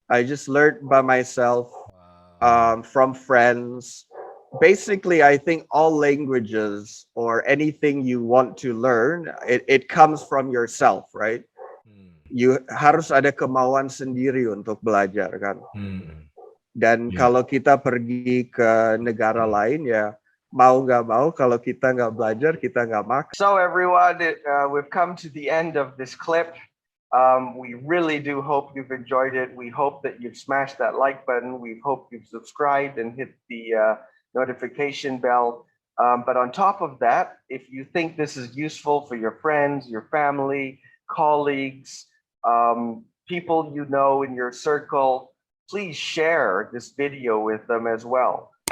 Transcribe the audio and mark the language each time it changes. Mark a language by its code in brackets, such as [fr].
[en] I just learned by myself Wow. from friends. Basically, I think all languages or anything you want to learn, it comes from yourself, right? Hmm. [id] You harus ada kemauan sendiri untuk belajar kan. Hmm. Dan [en] Yeah. [id] kalau kita pergi ke negara lain ya mau nggak mau kalau kita nggak belajar kita nggak makan. [en] So everyone, we've come to the end of this clip. We really do hope you've enjoyed it. We hope that you've smashed that like button. We hope you've subscribed and hit the notification bell. But on top of that, if you think this is useful for your friends, your family, colleagues, people you know in your circle, please share this video with them as well.